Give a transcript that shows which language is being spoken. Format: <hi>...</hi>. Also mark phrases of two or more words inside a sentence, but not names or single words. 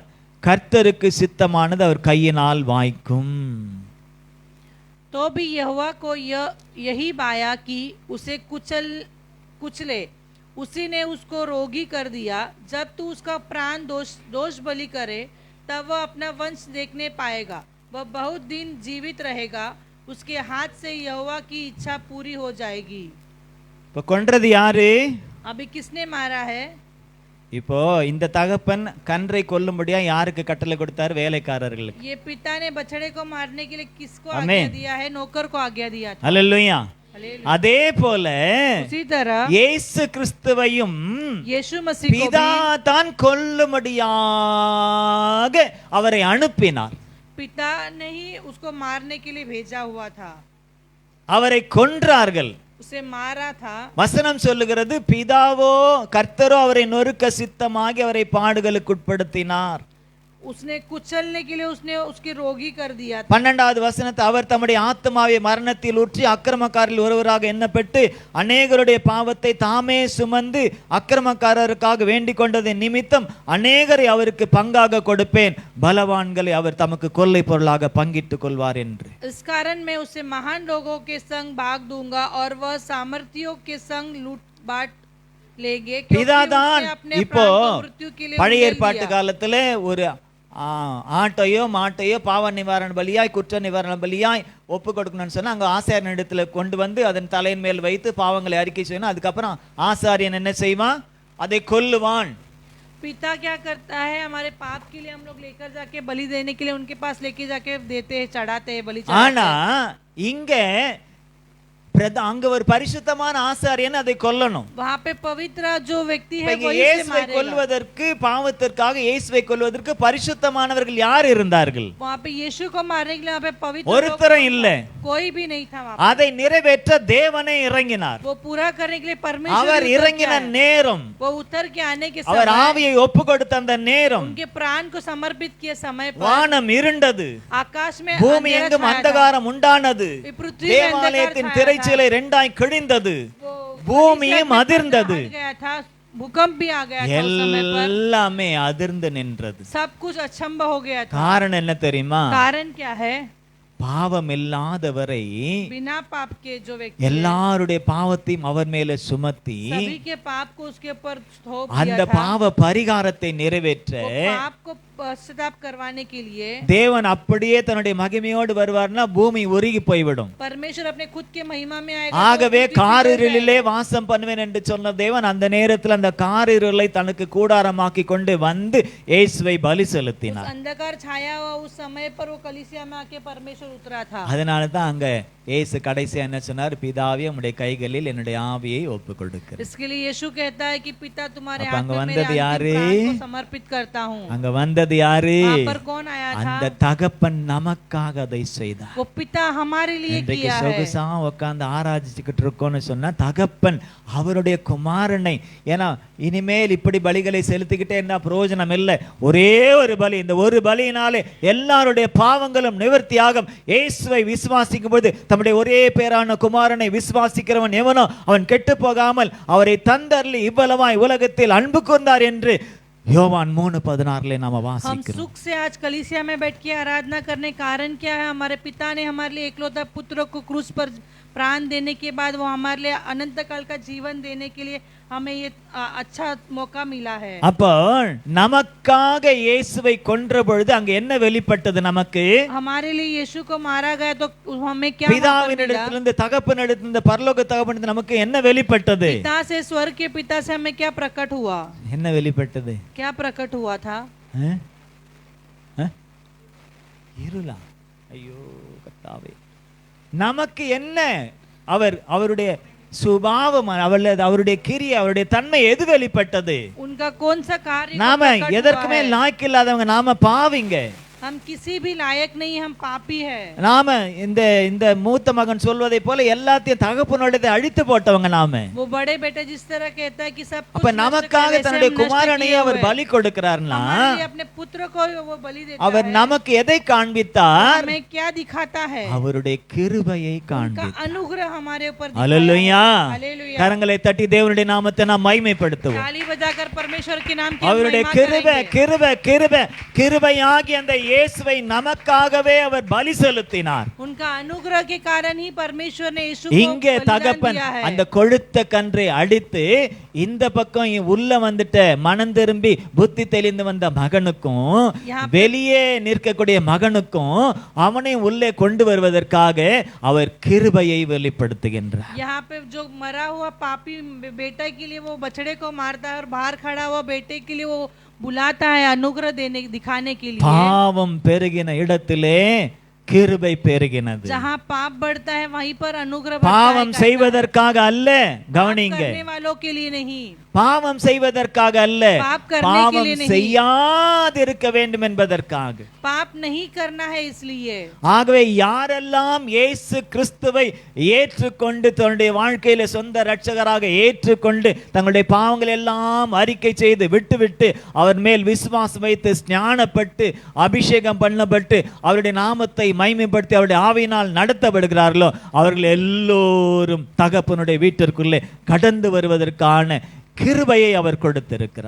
<ta>கர்த்தருக்கு சித்தமானது அவர் கையினால் வாய்க்கும்.</ta> <hi>तो भी यहोवा को यही बाया कि उसे कुचले. उसी ने उसको रोगी कर दिया. जब तू उसका प्राण दोष बलि करे तब वह अपना वंश देखने पाएगा. वह बहुत दिन जीवित रहेगा. उसके हाथ से यहोवा की इच्छा पूरी हो जाएगी.</hi> <ta>இப்போ கொன்றது யாரு?</ta> <hi>अभी किसने मारा है?</hi> <ta>இப்போ இந்த தகப்பன் கன்றை கொல்லும்படியா யாருக்கு கட்டளை கொடுத்தார்? வேலைக்காரர்களுக்கு.</ta> <hi>ये पिता ने बछड़े को मारने के लिए किसको आमीन. आज्ञा दिया है? नौकर को आज्ञा दिया था.</hi> <ta>அல்லேலூயா.</ta> <hi>हालेलुया.</hi> <ta>அதே போல</ta> <hi>उसी तरह</hi> <ta>இயேசு கிறிஸ்துவையும்</ta> <hi>यीशु मसीह को</hi> <ta>பிதா</ta> <hi>भी</hi> <ta>தான் கொல்லும்படியாக அவரை அனுப்பினார்.</ta> <hi>पिता ने ही उसको मारने के लिए भेजा हुआ था.</hi> <ta>அவரை கொன்றார்கள்.</ta> <hi>उसे मारा था.</hi> <ta>வசனம் சொல்லுகிறது, பிதாவோ கர்த்தரோ அவரை நொறுக்க சித்தமாகி அவரை பாடுகளுக்கு உட்படுத்தினார்.</ta> <hi>उसने कुचलने के लिए उसने उसकी रोगी कर दिया था.</hi> <ta>12வது வசனத்தை அவர் தம்முடைய ஆத்மாவை மரணத்தில் ஊற்றி அக்கிரமக்காரில் ஒருவராக எண்ணப்பட்டு அநேகருடைய பாவத்தை தாமே சுமந்து அக்கிரமக்காரருக்காக வேண்டிக் கொண்டதின் நிமித்தம் அநேகரை அவருக்கு பங்காக கொடுப்பேன், பலவான்களை அவர் தமக்கு கொள்ளை பொருளாக பங்கிட்டுக் கொள்வார் என்று.</ta> <hi>इस कारण मैं उसे महान लोगों के संग भाग दूंगा और वह सामर्थियों के संग लूट बांट लेंगे.</hi> <ta>பிதாதான் இப்போ</ta> <hi>मृत्यु के लिए</hi> <ta>பழைய ஏற்பாட்டு காலத்துல ஒரு ஆட்டையோ மாட்டையோ பாவ நிவாரண பலியாய் குற்ற நிவாரண பலியாய் ஒப்பு கொடுக்கணும்னு சொன்னா அங்க ஆசாரியன் இடத்துல கொண்டு வந்து அதன் தலையின் மேல் வைத்து பாவங்களை அறிக்கை செய்யணும். அதுக்கப்புறம் ஆசாரியன் என்ன செய்வான்? அதை கொல்லுவான்.</ta> <hi>पिता क्या करता है? हमारे पाप के लिए हम लोग लेकर जाके बलि देने के लिए उनके पास लेके जाके देते हैं, चढ़ाते हैं, बलि चढ़ाते</hi> <ta>ஆனா இங்க அங்க ஒரு பரிசுத்தமான ஆசாரியன் அதை கொல்லணும்.</ta> <hi>वहाँ पे पवित्र जो व्यक्ति है</hi> <ta>இங்க</ta> <hi>वही उसे</hi> <ta>இயேசுவை</ta> <hi>मारेगा.</hi> <ta>கொல்வதற்கு பாவத்திற்காக இயேசுவை கொல்வதற்கு பரிசுத்தமானவர்கள் யார் இருந்தார்கள்?</ta> <hi>वहाँ पे यीशु को मारने के लिए वहाँ पे पवित्र</hi> <ta>ஒருத்தரும் இல்ல.</ta> <hi>कोई भी नहीं था वहाँ</hi> <ta>அதை நிறைவேற்ற தேவனே இறங்கினார்.</ta> <hi>वो पूरा करने के लिए परमेश्वर</hi> <ta>அவர்</ta> <hi>उतर के</hi> <ta>இறங்கின</ta> <hi>आए.</hi> <ta>நேரம்,</ta> <hi>वो उतर के आने के</hi> <ta>அவர்</ta> <hi>समय</hi> <ta>ஆவியை ஒப்பு கொடுத்த அந்த நேரம்</ta> <hi>उनके प्राण को समर्पित किए समय पर</hi> <ta>வானம் இருண்டது,</ta> <hi>आकाश में</hi> <ta>பூமி</ta> <hi>अंधेरा</hi> <ta>எங்கும்</ta> <hi>छाया था.</hi> <ta>अंधகாரம் உண்டானது,</ta> <hi>ये पृथ्वी में अंधकार</hi> <ta>தேவாலயத்தின்</ta> <hi>छाया</hi> <ta>திரைச்சீலை ரெண்டாய் கிழிந்தது,</ta> <hi>वो</hi> <ta>பூமியும்</ta> <hi>परिसर में</hi> <ta>அதிர்ந்தது,</ta> <hi>हट गया था. भूकंप भी आ गया था उस समय पर.</hi> <ta>எல்லாமே அதிர்ந்து நின்றது.</ta> <hi>सब कुछ अचंभ हो गया था.</hi> <ta>காரணம் என்ன தெரியுமா?</ta> <hi>कारण क्या है?</hi> <ta>பாவம் இல்லாதவரை</ta> <hi>बिना पाप के जो व्यक्ति</hi> <ta>எல்லாருடைய பாவத்தையும் அவர் மேல சுமத்தி</ta> <hi>सभी के पाप को उसके ऊपर थोप</hi> <ta>அந்த</ta> <hi>दिया था।</hi> <ta>பாவ பரிகாரத்தை நிறைவேற்ற</ta> <hi>वो पाप को पश्चाताप करवाने के लिए</hi> <ta>தேவன் அப்படியே தன்னுடைய மகிமையோடு வருவார்னா பூமி உருகி போய்விடும்.</ta> <hi>परमेश्वर अपने खुद के महिमा में आएगा।</hi> <ta>ஆகவே</ta> <hi>तो पृथ्वी</hi> <ta>காரிருளிலே வாசம் பண்ணுவேன் என்று சொன்ன தேவன் அந்த நேரத்தில் அந்த காரிருளை தனக்கு கூடாரமாக்கி கொண்டு வந்து இயேசுவை பலி</ta> <hi>उस</hi> <ta>செலுத்தினார்.</ta> <hi>अंधकार छाया हुआ उस समय पर वो कलीसिया में आके परमेश्वर उतरा था।</hi> <ta>அதனால தான் அங்க இயேசு கடைசியா என்ன சொன்னார்? பிதாவே உம்முடைய கைகளில் என்னுடைய ஆவியை ஒப்புக் கொடுக்கிறேன்.</ta> <hi>इसके लिए यीशु कहता है कि पिता तुम्हारे</hi> <ta>அப்ப</ta> <hi>हाथ</hi> <ta>அங்க</ta> <hi>में मेरे</hi> <ta>வந்தது</ta> <hi>अंतिम</hi> <ta>யாரு?</ta> <hi>प्राण को समर्पित करता हूँ।</hi> <ta>அங்க வந்தது யாரு?</ta> <hi>वहाँ पर कौन आया था?</hi> <ta>அந்த தகப்பன் நமக்காக அதை செய்தார்.</ta> <hi>वो पिता हमारे लिए</hi> <ta>இன்றைக்கு</ta> <hi>किया है।</hi> <ta>சொகுசா உட்கார்ந்து ஆராய்ச்சிக்கிட்டு இருக்கோம்னு சொன்னா தகப்பன் அவருடைய குமாரனை, ஏன்னா இனிமேல் இப்படி பலிகளை செலுத்திக்கிட்டே என்ன பிரயோஜனம் இல்லை. ஒரே ஒரு பலி, இந்த ஒரு பலியினாலே எல்லாருடைய பாவங்களும் நிவர்த்தியாகும். இயேசுவை விசுவாசிக்கும் போது தம்முடைய ஒரே பேரான குமாரனை விசுவாசிக்கிறவன் எவனோ அவன் கெட்டு போகாமல் அவரை தந்தர்லி இவ்வளவாய் உலகத்தில் அன்பு கூர்ந்தார் என்று யோவான் 3:16 நாம</ta> <hi>हम</hi> <ta>வாசிக்கிறோம்.</ta> <hi>सुख से आज कलीसिया में बैठ के आराधना करने कारण क्या है? हमारे पिता ने हमारे लिए एकलौता पुत्र को क्रूस पर प्राण देने के बाद वो हमारे लिए अनंत काल का जीवन देने के लिए हमें ये अच्छा मौका मिला है।</hi> <ta>அப்போ நமக்காக இயேசுவை கொன்ற பொழுது அங்க என்ன வெளிப்பட்டது? நமக்கு</ta> <hi>हमारे लिए यीशु को मारा गया तो हमें क्या मौका मिला?</hi> <ta>பிதாவினிடத்திலிருந்து தகப்பனிடத்திலிருந்து பரலோக தகப்பனிடத்திலிருந்து நமக்கு என்ன வெளிப்பட்டது?</ta> <hi>पिता से स्वर्ग के पिता से हमें क्या प्रकट हुआ?</hi> <ta>என்ன வெளிப்பட்டது?</ta> <hi>क्या प्रकट हुआ था?</hi> <ta>இருளா? ஐயோ கர்த்தாவே, நமக்கு என்ன அவருடைய சுபாவம், அவருடைய கிரியை, அவருடைய தன்மை எது வெளிப்பட்டது?</ta> <hi>उनका कौन सा कार्य</hi> <ta>நாம</ta> <hi>प्रकट हुआ</hi> <ta>எதற்குமே</ta> <hi>है?</hi> <ta>லாய்க்கு இல்லாதவங்க, நாம பாவிங்க.</ta> <hi>हम किसी भी लायक नहीं, हम पापी है।</hi> <ta>நாம இந்த மூத்த மகன் சொல்வதை போல எல்லாத்தையும் தகப்பனோடதை அழித்து போட்டவங்க நாம.</ta> <hi>वो बड़े बेटे जिस तरह कहता है कि सब कुछ</hi> <ta>அப்ப</ta> <hi>नष्ट</hi> <ta>நமக்காக</ta> <hi>करे,</hi> <ta>தன்னுடைய</ta> <hi>सब नष्ट</hi> <ta>குமாரனை</ta> <hi>किए</hi> <ta>அவர்</ta> <hi>हुए।</hi> <ta>பலி கொடுக்கிறார்னா</ta> <hi>हमारे लिए अपने पुत्र को वो बलि देता</hi> <ta>அவர்</ta> <hi>है।</hi> <ta>நமக்கு எதை காண்பித்தார்?</ta> <hi>हमें क्या दिखाता है?</hi> <ta>அவருடைய கிருபையை</ta> <hi>उनका</hi> <ta>காண்பித்தார்.</ta> <hi>अनुग्रह हमारे ऊपर दिखाया है।</hi> <ta>அல்லேலூயா.</ta> <hi>हालेलुया।</hi> <ta>கரங்களை தட்டி தேவனுடைய நாமத்தை நாம் மகிமைப்படுத்துவோம்.</ta> <hi>ताली बजाकर परमेश्वर के नाम की</hi> <ta>அவருடைய</ta> <hi>महिमा</hi> <ta>கிருபை</ta> <hi>करेंगे।</hi> <ta>கிருபை கிருபை கிருபையாகி அந்த இயேசுவை நமக்காகவே அவர் பலி செலுத்தினார்.</ta> <hi>उनका अनुग्रह के कारण ही परमेश्वर ने यीशु को</hi> <ta>இங்கே</ta> <hi>बलिदान</hi> <ta>தகப்பன்</ta> <hi>दिया है।</hi> <ta>அந்த கொழுத்த கன்றை அடித்து இந்த பக்கம் உள்ள வந்துட்ட மனம் திரும்பி புத்தி தெளிந்து வந்த மகனுக்கும் வெளியே நிற்கக்கூடிய மகனுக்கும் அவனையும் உள்ளே கொண்டு வருவதற்காக அவர் கிருபையை வெளிப்படுத்துகின்றார்.</ta> <hi>यहाँ पे जो मरा हुआ पापी बेटा के लिए वो बछड़े को मारता है और बाहर खड़ा हुआ बेटे के लिए वो बुलाता है अनुग्रह देने दिखाने के लिए।</hi> <ta>பாவம் பெருகின இடத்திலே கிருபை பெருகினது.</ta> <hi>जहाँ पाप बढ़ता है वहीं पर अनुग्रह बढ़ता है।</hi> <ta>பாவம் செய்வதற்காக அல்ல, கவனிங்க,</ta> <hi>करने वालों के लिए नहीं,</hi> <ta>பாவம் செய்வதற்காக அல்ல,</ta> <hi>पाप करने के</hi> <ta>பாவம்</ta> <hi>लिए नहीं,</hi> <ta>செய்யாதிருக்க வேண்டும் என்பதற்காக.</ta> <hi>पाप नहीं करना है इसलिए।</hi> <ta>ஆகவே யாரெல்லாம் இயேசு கிறிஸ்துவை ஏற்றுக்கொண்டு தன்னுடைய வாழ்க்கையில சொந்த இரட்சகராக ஏற்றுக்கொண்டு தங்களுடைய பாவங்கள் எல்லாம் அறிக்கை செய்து விட்டுவிட்டு அவர் மேல் விசுவாசம் வைத்து ஞானப்பட்டு அபிஷேகம் பண்ணப்பட்டு அவருடைய நாமத்தை மகிமைப்படுத்தி அவருடைய ஆவியினால் நடத்தப்படுகிறார்களோ அவர்கள் எல்லோரும் தகப்பனுடைய வீட்டிற்குள்ளே கடந்து வருவதற்கான கிருபையை அவர் கொடுத்திருக்கிறார்.</ta>